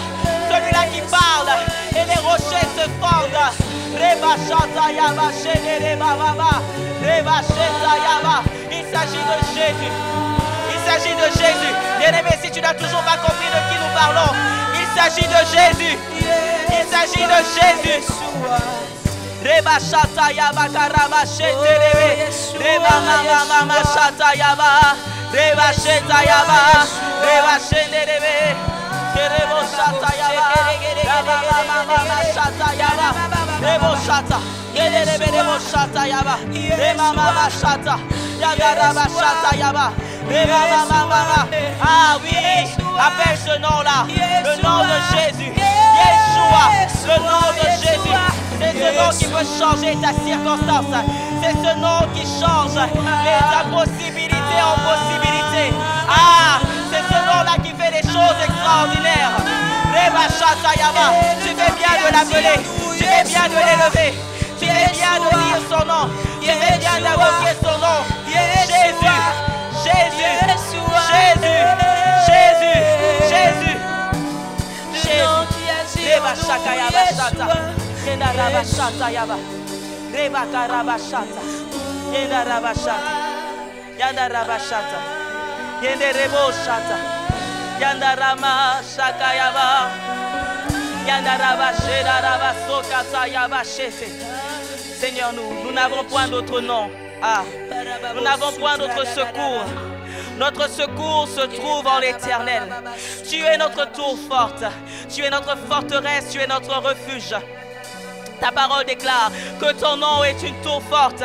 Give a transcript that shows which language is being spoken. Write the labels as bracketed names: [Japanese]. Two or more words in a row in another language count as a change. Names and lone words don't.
[French] Celui-là qui parle et les rochers se fondent. Il s'agit de Jésus. Il s'agit de Jésus. Bien-aimé, si tu n'as toujours pas compris de qui nous parlons, il s'agit de Jésus. Il s'agit de Jésus. Reba Shata Yaba Karaba Sheterebe. Reba Mama Shata Yaba. Reba Sheta Yaba. Reba Sheterebe. Kerebo Shata Yaba. Reba Mama Shata Yaba. Rebo Shata. Kerebe Rebo Shata Yaba. Reba Mama Shata. Yaba Raba Shata Yaba. Reba Mama. Ah oui, appelle ce nom-là. Le nom de Jésus. Yeshua. Le nom de Jésus. C'est ce nom qui peut changer ta circonstance. C'est ce nom qui change les impossibilités en possibilités. Ah, c'est ce nom-là qui fait des choses extraordinaires. Reba Shata Yaba. Tu fais bien de l'appeler. Tu fais bien de l'élever. Tu fais bien de dire son nom. Tu fais bien d'invoquer son nom. Jésus. Jésus. Jésus. Jésus. Jésus. Jésus. Reba Shaka Yaba Shata. Yenda Rabashata Yaba. Reba Karabashata. Yenda Rabashata. Yanda Rabashata. Yende Rebo Shata. Yanda Rama Shaka Yaba. Yanda Rabasheda Rabasokata Yaba Shete. Seigneur, nous n'avons point d'autre nom. Ah, nous n'avons point d'autre secours. Notre secours se trouve en l'Éternel. Tu es notre tour forte. Tu es notre forteresse. Tu es notre refuge. Ta parole déclare que ton nom est une tour forte.